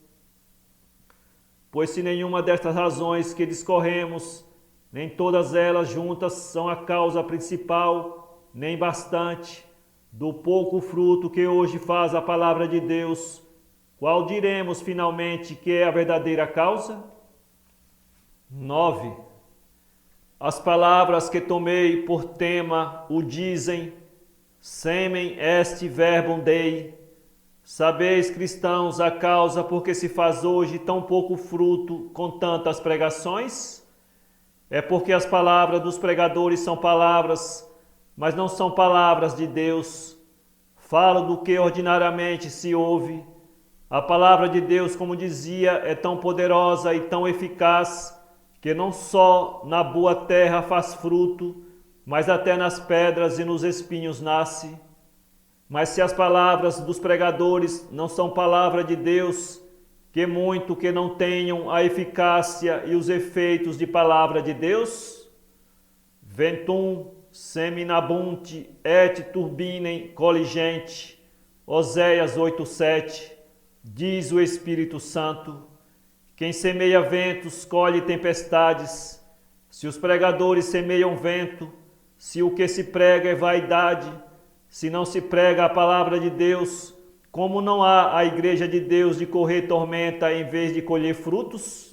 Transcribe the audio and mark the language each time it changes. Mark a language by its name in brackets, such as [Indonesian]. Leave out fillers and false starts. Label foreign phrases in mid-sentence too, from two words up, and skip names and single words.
[Portuguese] Pois se nenhuma destas razões que discorremos, nem todas elas juntas são a causa principal, nem bastante, do pouco fruto que hoje faz a palavra de Deus, qual diremos finalmente que é a verdadeira causa? 9. As palavras que tomei por tema o dizem: [Latin] semen est verbum Dei. [Portuguese] Sabeis, cristãos, a causa por que se faz hoje tão pouco fruto com tantas pregações? É porque as palavras dos pregadores são palavras, mas não são palavras de Deus. Falam do que ordinariamente se ouve. A palavra de Deus, como dizia, é tão poderosa e tão eficaz que não só na boa terra faz fruto, mas até nas pedras e nos espinhos nasce. Mas se as palavras dos pregadores não são palavra de Deus, que muito que não tenham a eficácia e os efeitos de palavra de Deus? [Latin] Ventum seminabunt et turbinem colligente. [Portuguese] Oséias 8:7. Diz o Espírito Santo: quem semeia ventos colhe tempestades. Se os pregadores semeiam vento, se o que se prega é vaidade, se não se prega a palavra de Deus, como não há a igreja de Deus de correr tormenta em vez de colher frutos?